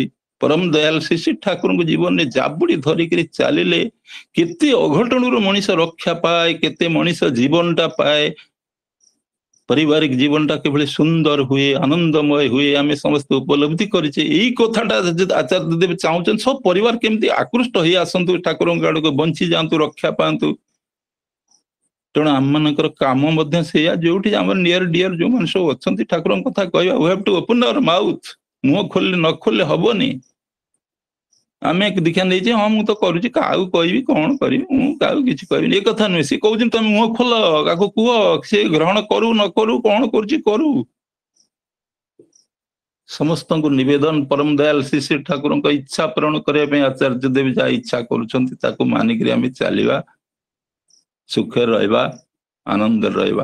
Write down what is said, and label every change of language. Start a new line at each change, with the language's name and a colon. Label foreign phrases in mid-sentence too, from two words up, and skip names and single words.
Odia: ପରମ ଦୟାଲ ଶ୍ରୀ ଶ୍ରୀ ଠାକୁରଙ୍କ ଜୀବନରେ ଜାବୁଡି ଧରିକିରି ଚାଲିଲେ କେତେ ଅଘଟଣରୁ ମଣିଷ ରକ୍ଷା ପାଏ, କେତେ ମଣିଷ ଜୀବନଟା ପାଏ, ପାରିବାରିକ ଜୀବନଟା କିଭଳି ସୁନ୍ଦର ହୁଏ, ଆନନ୍ଦମୟ ହୁଏ, ଆମେ ସମସ୍ତେ ଉପଲବ୍ଧି କରିଛେ। ଏଇ କଥାଟା ଆଚାର୍ଯ୍ୟ ଦେବ ଚାହୁଁଛନ୍ତି ସବୁ ପରିବାର କେମିତି ଆକୃଷ୍ଟ ହେଇ ଆସନ୍ତୁ ଠାକୁରଙ୍କ ଆଡକୁ, ବଞ୍ଚି ଯାଆନ୍ତୁ, ରକ୍ଷା ପାଆନ୍ତୁ। ତେଣୁ ଆମମାନଙ୍କର କାମ ମଧ୍ୟ ସେଇଆ, ଯୋଉଠି ଆମର
English: near dear
Odia: ଯୋଉମାନେ ସବୁ ଅଛନ୍ତି ଠାକୁରଙ୍କ କଥା କହିବା।
English: we have to open our mouth,
Odia: ମୁହଁ ଖୋଲିଲେ ନ ଖୋଲିଲେ ହବନି। ଆମେ ଦୀକ୍ଷା ନେଇଛେ, ହଁ ମୁଁ ତ କରୁଛି, କାହାକୁ କହିବି, କଣ କରିବି, ମୁଁ କାହାକୁ କିଛି କହିବିନି, ଏ କଥା ନୁହେଁ। ସେ କହୁଛନ୍ତି ତମେ ମୁହଁ ଖୋଲ, କାହାକୁ କୁହ, ସେ ଗ୍ରହଣ କରୁ ନ କରୁ, କଣ କରୁଛି କରୁ। ସମସ୍ତଙ୍କୁ ନିବେଦନ, ପରମ ଦୟାଲ ଶ୍ରୀ ଶ୍ରୀ ଠାକୁରଙ୍କ ଇଚ୍ଛା ପୂରଣ କରିବା ପାଇଁ ଆଚାର୍ଯ୍ୟ ଦେବ ଯାହା ଇଚ୍ଛା କରୁଛନ୍ତି ତାକୁ ମାନିକିରି ଆମେ ଚାଲିବା, ସୁଖରେ ରହିବା, ଆନନ୍ଦରେ ରହିବା।